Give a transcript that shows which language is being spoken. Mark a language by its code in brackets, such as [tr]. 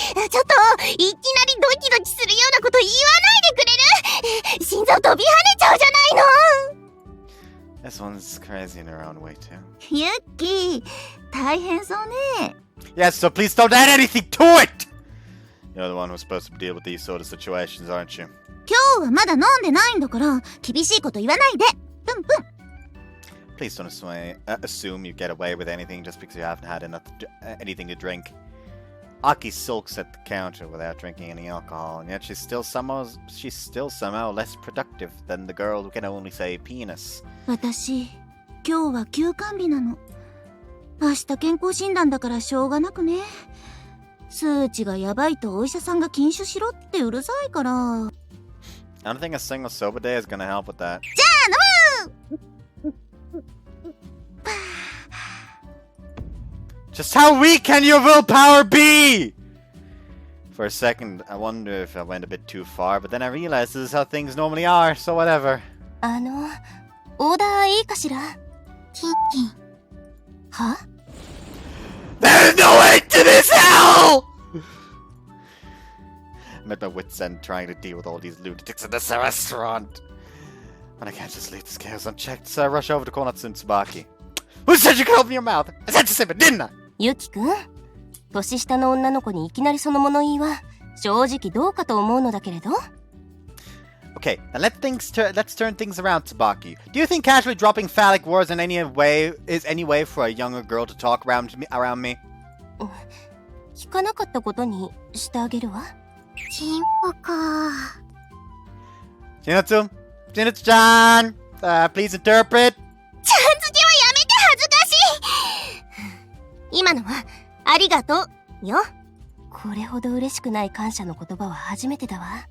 [ja] ちょっと、いきなりドキドキするようなこと言わないでくれる？心臓飛び跳ねちゃうじゃないの！ [en] This one's crazy in her own way, too. [ja] ユッキー、大変そうね。 [en] Yes, so please don't add anything to it! You're the one who's supposed to deal with these sort of situations, aren't you? [ja] 今日はまだ飲んでないんだから、厳しいこと言わないで。プンプン。 [en] Please don't assume you get away with anything just because you haven't had anything to drink. Aki sulks at the counter without drinking any alcohol, and yet she's still somehow less productive than the girl who can only say penis. [ja] 私、今日は休館日なの。明日健康診断だからしょうがなくね。数値がやばいとお医者さんが禁酒しろってうるさいから。 [en] I don't think a single sober day is gonna help with that. [ja] じゃあ飲む [en] Just how weak can your willpower be? For a second, I wonder if I went a bit too far, but then I realized this is how things normally are, so whatever. [ja] オーダーいいかしら？キンキン。は？ [en] There's no end to this hell! I'm at my wit's end trying to deal with all these lunatics in this restaurant. And I can't just leave this chaos unchecked, so I rush over to Konatsu and Tsubaki. Who said you could open your mouth? I said to say, but didn't I? [ja] ユキ君、年下の女の子にいきなりその物言いは正直どうかと思うのだけれど。 [en] Okay, now let's turn things around, Tsubaki. Do you think casually dropping phallic words in any way is any way for a younger girl to talk around me? [ja] 聞かなかったことにしてあげるわ。チンポか。 [en] Chinatsu-chan, please interpret. [ja] ちゃん付けはやめて恥ずかしい。今のはありがとうよ。これほど嬉しくない感謝の言葉は初めてだわ。